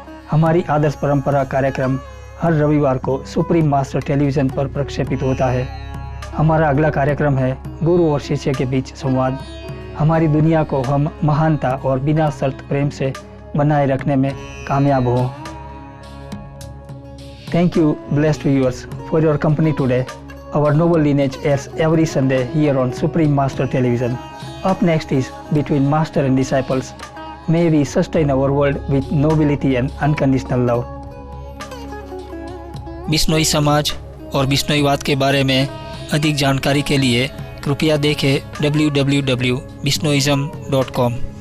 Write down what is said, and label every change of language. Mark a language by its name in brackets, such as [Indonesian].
[Hindi] हमारी आदर्श परंपरा कार्यक्रम हर रविवार को सुप्रीम मास्टर टेलीविज़न पर प्रक्षेपित होता है। हमारा अगला कार्यक्रम है गुरु और शिष्य के बीच संवाद। हमारी दुनिया को हम महानता और बिना शर्त प्रेम से बनाए रखने में कामयाब हों। [English] Thank you, blessed viewers, for your company today. Our noble lineage airs every Sunday here on Supreme Master Television. Up next is Between Master and Disciples. May we sustain our world with nobility and unconditional love. [Hindi] Bishnoi समाज और बिश्नोईवाद के बारे में अधिक जानकारी के लिए कृपया देखें www.bishnoism.com.